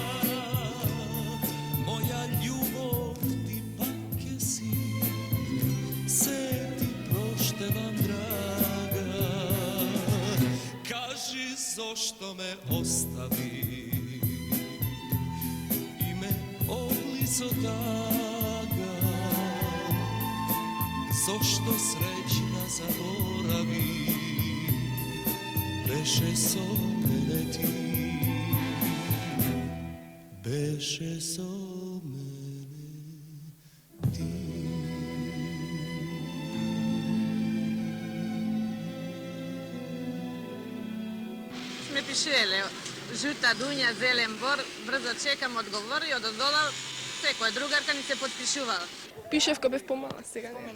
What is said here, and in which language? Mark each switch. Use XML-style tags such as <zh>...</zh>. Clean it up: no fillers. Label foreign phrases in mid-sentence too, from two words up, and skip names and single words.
<mk>Моја љубав вам драга, кажи зашто ме остави и ме облисо тага. Зашто среќна заборави, беше со мене ти, беше со мене ти, beše so mene ti. Сме пишеле, жута дуња, зелен бор, брзо чекам одговор и одоздола секоја другарка ни се подпишувала. Пишев кога бев помала, сега не.</mk>